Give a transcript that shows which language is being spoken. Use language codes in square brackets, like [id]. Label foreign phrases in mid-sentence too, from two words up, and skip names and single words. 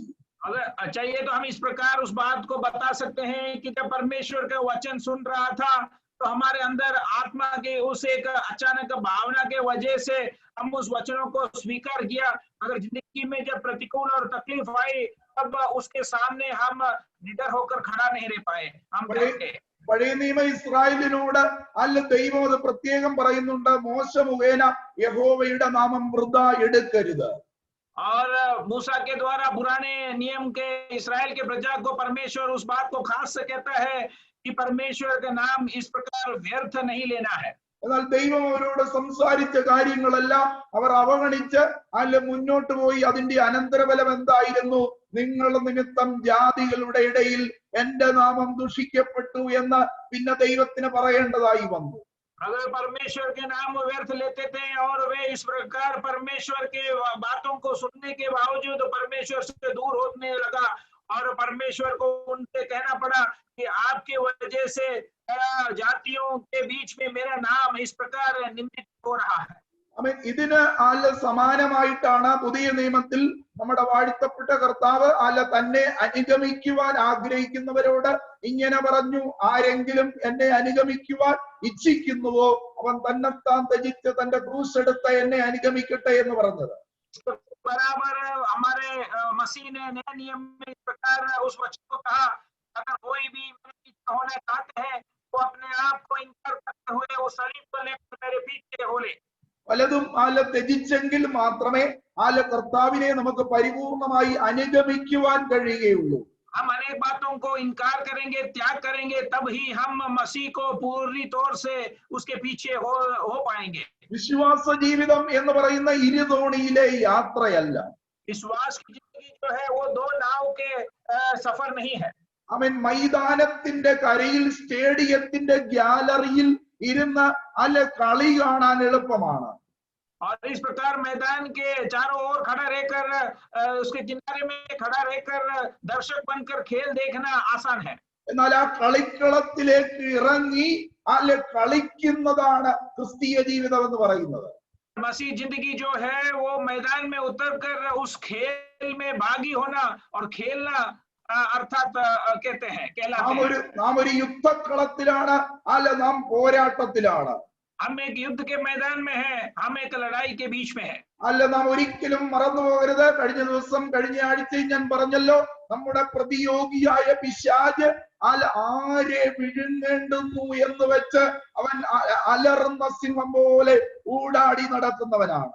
[hi] अगर चाहिए तो हम इस प्रकार उस बात को बता सकते हैं कि जब परमेश्वर का वचन सुन रहा था तो हमारे अंदर आत्मा के उस एक अचानक भावना के वजह से हम उस वचनों को स्वीकार किया. अगर जिंदगी में जब प्रतिकूल और तकलीफ आई तब उसके सामने हम निडर होकर खड़ा नहीं रह पाए. हम [ml] പഴയ നിയമ ഇസ്രായേലിനോട് ദൈവം അത് പ്രത്യേകം പറയുന്നുണ്ട്, മോശ മുഖേന യഹോവയുടെ നാമം വൃഥാ എടുക്കരുത്. [hi] और मूसा के द्वारा पुराने नियम के इस्राएल के प्रजा को परमेश्वर उस बात को खास से कहता है कि परमेश्वर का नाम इस प्रकार व्यर्थ नहीं लेना है. [ml] എന്നാൽ ദൈവം അവരോട് സംസാരിച്ച കാര്യങ്ങളെല്ലാം അവർ അവഗണിച്ച് മുന്നോട്ട് പോയി. അതിന്റെ അനന്തരഫലം എന്തായിരുന്നു? നിങ്ങൾ നിമിത്തം ജാതികളുടെ ഇടയിൽ എന്റെ നാമം ദുഷിക്കപ്പെട്ടു എന്ന് പിന്നെ ദൈവത്തിന് പറയേണ്ടതായി വന്നു. [hi] अगर परमेश्वर के नाम व्यर्थ लेते थे और वे इस प्रकार परमेश्वर के बातों को सुनने के बावजूद परमेश्वर से दूर होने लगा और परमेश्वर को उनसे कहना पड़ा कि आपके वजह से जातियों के बीच में मेरा नाम इस प्रकार निंदित हो रहा है. [ml] ഇതിന് സമാനമായിട്ടാണ് പുതിയ നിയമത്തിൽ നമ്മുടെ വാഴ്ത്തപ്പെട്ട കർത്താവ് തന്നെ അനുഗമിക്കുവാൻ ആഗ്രഹിക്കുന്നവരോട് ഇങ്ങനെ പറഞ്ഞു, ആരെങ്കിലും എന്നെ അനുഗമിക്കുവാൻ ഇച്ഛിക്കുന്നുവോ അവൻ തന്നെത്താൻ ത്യജിച്ച് തന്റെ ക്രൂശ് എടുത്ത് എന്നെ അനുഗമിക്കട്ടെ എന്ന് പറഞ്ഞത്. [hi] बराबर हमारे मसीह ने नए नियम में इस प्रकार उस वचन को कहा, अगर कोई भी मेरे पीछे होना चाहते हैं वो अपने आप को इनकार करते हुए वो सलीब को लेकर मेरे पीछे हो ले. [ml] പലതും ത്യജിച്ചെങ്കിൽ മാത്രമേ കർത്താവിനെ നമുക്ക് പരിപൂർണമായി അനുഗമിക്കുവാൻ കഴിയുകയുള്ളൂ. [hi] हम अनेक बातों को इनकार करेंगे, त्याग करेंगे, तब ही हम मसीह को पूरी तौर से उसके पीछे हो पाएंगे. [ml] വിശ്വാസ ജീവിതം എന്ന് പറയുന്ന ഇരുതോണിയിലെ യാത്രയല്ല. [hi] विश्वास की जिंदगी जो है वो दो नाव के सफर नहीं है. [ml] അവൻ മൈതാനത്തിന്റെ കരയിൽ, സ്റ്റേഡിയത്തിന്റെ ഗ്യാലറിയിൽ ഇരുന്ന് അല്ലെ കളി കാണാൻ എളുപ്പമാണ്. [hi] और इस प्रकार मैदान के चारों ओर खड़ा रहकर उसके किनारे में खड़ा रहकर दर्शक बनकर खेल देखना आसान है। [ml] എന്നാൽ ആ കളിക്കളത്തിലേക്ക് ഇറങ്ങി അല്ലെ കളിക്കുന്നതാണ് ക്രിസ്തീയ ജീവിതം എന്ന് പറയുന്നത്. [hi] मसीह जिंदगी जो है वो मैदान में उतरकर उस खेल में भागी होना और खेलना अर्थात कहते हैं कहलाते हैं। [ml] നാം ഒരു യുദ്ധക്കളത്തിലാണ് അല്ലെ നാം പോരാട്ടത്തിലാണ്. [hi] हम एक युद्ध के मैदान में हैं, हम एक लड़ाई के बीच में हैं। [ml] അല്ല നാം ഒരിക്കലും മറന്നു പോകരുത്. കഴിഞ്ഞ ദിവസം കഴിഞ്ഞ ആഴ്ചയിൽ ഞാൻ പറഞ്ഞല്ലോ, നമ്മുടെ പ്രതിയോഗിയായ പിശാച് ആരെ വിഴുങ്ങേണ്ടുന്നു എന്ന് വെച്ച് അവൻ അലറുന്ന സിംഹം പോലെ ഊടാടി നടക്കുന്നവനാണ്.